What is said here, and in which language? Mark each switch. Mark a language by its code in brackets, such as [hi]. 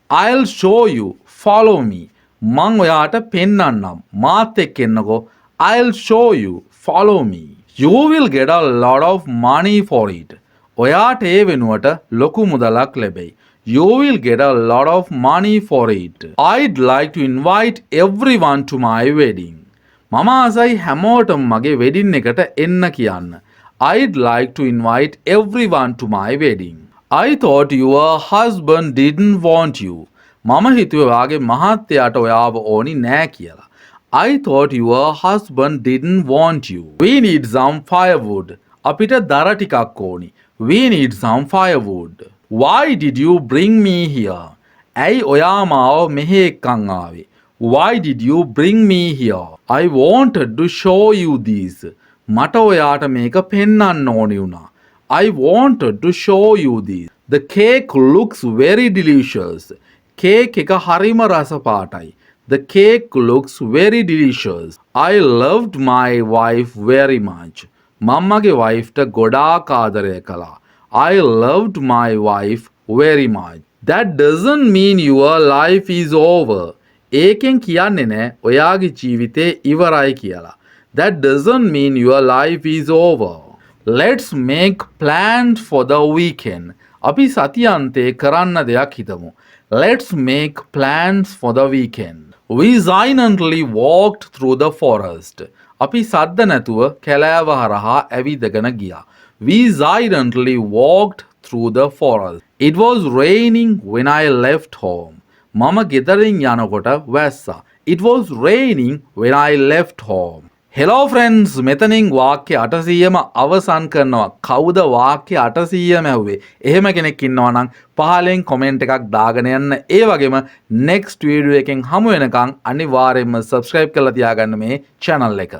[en] I'll show you. Follow me. [si] මං ඔයාට පෙන්නන්නම්. මාත් එක්ක එන්නකෝ. [en] I'll show you. Follow me. You will get a lot of money for it. [si] ඔයාට ඒ වෙනුවට ලොකු මුදලක් ලැබෙයි. [en] You will get a lot of money for it. I'd like to invite everyone to my wedding. [si] මම ආසයි හැමෝටම මගේ wedding එකට එන්න කියන්න. [en] I'd like to invite everyone to my wedding. I thought your husband didn't want you. [si] මම හිතුවේ ඔයාගේ මහත්තයාට ඔයාව ඕනි නෑ කියලා. [en] I thought your husband didn't want you. We need some firewood. [si] අපිට දර ටිකක් ඕනි. [en] We need some firewood. Why did you bring me here? [si] ඇයි ඔයා මාව මෙහෙ එක්කන් ආවේ? [en] Why did you bring me here? I wanted to show you this. [si] මට ඔයාට මේක පෙන්වන්න ඕනි වුණා. [en] I wanted to show you this. The cake looks very delicious. [si] Cake එක හරිම රස පාටයි. [en] The cake looks very delicious. I loved my wife very much. [si] මම්මගේ වයිෆ්ට ගොඩාක් ආදරය කළා. [en] I loved my wife very much. That doesn't mean your life is over. [si] ඒකෙන් කියන්නේ නෑ ඔයාගේ ජීවිතේ ඉවරයි කියලා. [en] That doesn't mean your life is over. Let's make plans for the weekend. [si] අපි සතියන්තේ කරන්න දෙයක් හිතමු. [en] Let's make plans for the weekend. We silently walked through the forest. [si] අපි සද්ද නැතුව කැලෑව හරහා ඇවිදගෙන ගියා. [en] We silently walked through the forest. It was raining when I left home. [si] මම ගෙදරින් යනකොට වැස්සා. [en] It was raining when I left home. Hello friends, [si] මෙතනින් වාක්‍ය 800ම අවසන් කරනවා. කවුද වාක්‍ය 800ම ඇහුවේ? එහෙම කෙනෙක් ඉන්නවා නම් පහලෙන් කමෙන්ට් එකක් දාගෙන යන්න. ඒ වගේම next video එකෙන් හමු වෙනකන් අනිවාර්යයෙන්ම subscribe කරලා තියාගන්න මේ channel එක.